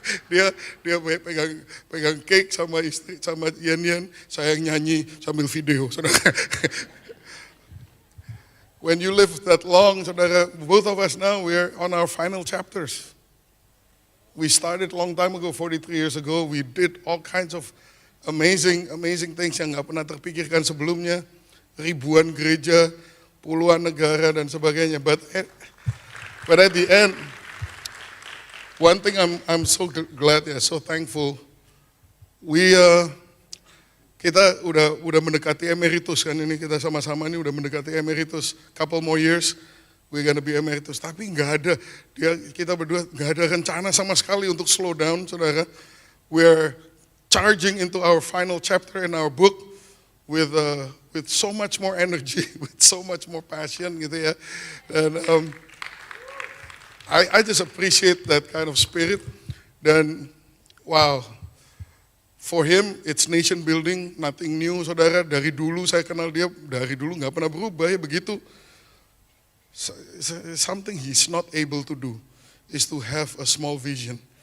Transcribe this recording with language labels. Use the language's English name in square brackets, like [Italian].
[Indonesian] dia pegang cake sama istri, sama Yan, saya yang nyanyi sambil video, saudara. [English] When you live that long, saudara, both of us now, we are on our final chapters. We started a long time ago, 43 years ago. We did all kinds of amazing things [Indonesian] yang gak pernah terpikirkan sebelumnya. Ribuan gereja, puluhan negara dan sebagainya. [English] But at the end, one thing I'm so glad, so thankful. [Indonesian] Kita udah mendekati emeritus kan ini, kita sama-sama ini udah mendekati emeritus. [English] Couple more years, we're gonna be emeritus. [Indonesian] Tapi kita berdua nggak ada rencana sama sekali untuk [English] slow down, [Indonesian] saudara. [English] We're charging into our final chapter in our book with so much more energy, with so much more passion, [Indonesian] gitu ya. [English] Dan I just appreciate that kind of spirit. Dan wow. For him, it's nation building, nothing new, saudara. [Indonesian] Dari dulu saya kenal dia, dari dulu nggak pernah berubah ya begitu. [English] Something he's not able to do is to have a small vision.